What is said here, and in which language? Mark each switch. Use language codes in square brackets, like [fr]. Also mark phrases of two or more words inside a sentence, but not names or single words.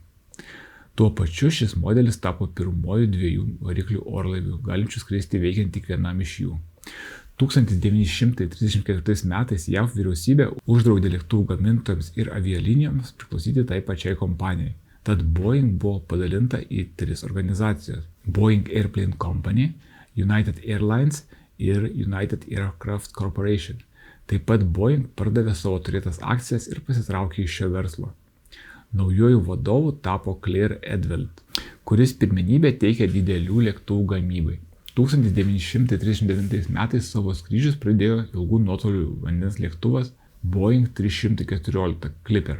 [lt] Tuo pačiu šis modelis tapo pirmoju 2 variklių orlaiviu, galinčiu skristi veikiant tik vienam iš jų. 1934 metais JAV vyriausybė uždraudė lėktuvų gamintojams ir avialinijoms priklausyti tai pačiai kompanijai. Tad Boeing buvo padalinta į 3 organizacijas – Boeing Airplane Company, United Airlines ir United Aircraft Corporation. Taip pat Boeing pardavė savo turėtas akcijas ir pasitraukė iš šio verslo. Naujuoju vadovu tapo Claire Edveld, kuris pirmenybę teikė didelių lėktuvų gamybai. 1939 metais savo skrydžius pradėjo ilgų nuotolių vandens lėktuvas Boeing 314 Clipper.